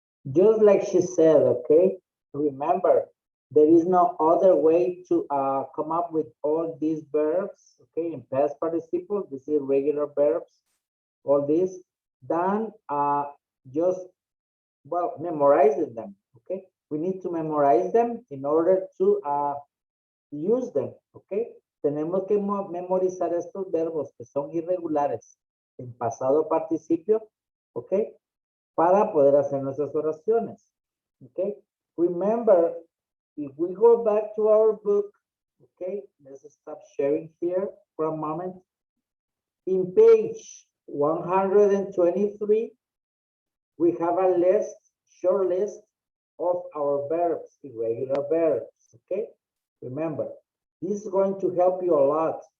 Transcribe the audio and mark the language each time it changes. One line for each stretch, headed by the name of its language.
English: Just like she said, okay, remember, there is no other way to come up with all these verbs, okay, in past participle, this is regular verbs, all this, than just, well, memorizing them, okay? We need to memorize them in order to use them, okay?
Spanish: Tenemos que memorizar estos verbos que son irregulares en pasado participio, okay? Para poder hacer nuestras oraciones, okay?
English: Remember, if we go back to our book, okay, let's stop sharing here for a moment. In page 123, we have a list, short list of our verbs, irregular verbs, okay? Remember, this is going to help you a lot